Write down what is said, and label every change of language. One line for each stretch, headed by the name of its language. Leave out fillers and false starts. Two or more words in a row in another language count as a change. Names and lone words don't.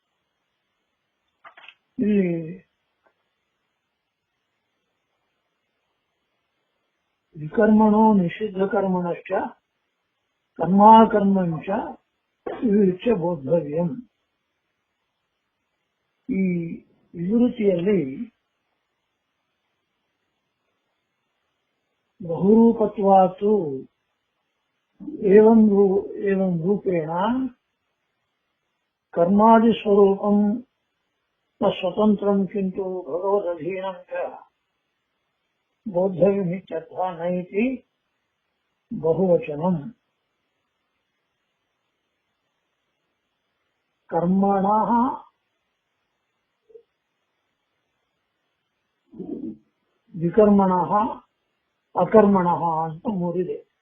Sanskrit: ಇಲ್ಲಿ ವಿಕರ್ಮಣೋ ನಿಷಿದ್ಧ ಕರ್ಮಣಶ್ಚ ಕರ್ಮಾಕರ್ಮಂಚ ವಿವಿಚ್ಯ ಬೋದ್ಧವ್ಯಂ.
Kannada: ಈ ವಿವೃತಿಯಲ್ಲಿ
Sanskrit: ಬಹುರೂಪತ್ವಾತು ಏವಂ ರೂಪೇಣ ಕರ್ಮಾದಿ ಸ್ವರೂಪಂ ಸ್ವತಂತ್ರಂ ಕಿಂತು ಭಗವದಧೀನಂ ಚ ಬೋದ್ಧವ್ಯಮಿತ್ಯರ್ಥಃ ನೈತಿ ಬಹುವಚನಂ.
Kannada: ಕರ್ಮಣಃ ವಿಕರ್ಮಣಃ ಅಕರ್ಮಣಃ ಅಂತ ಮೂರಿದೆ.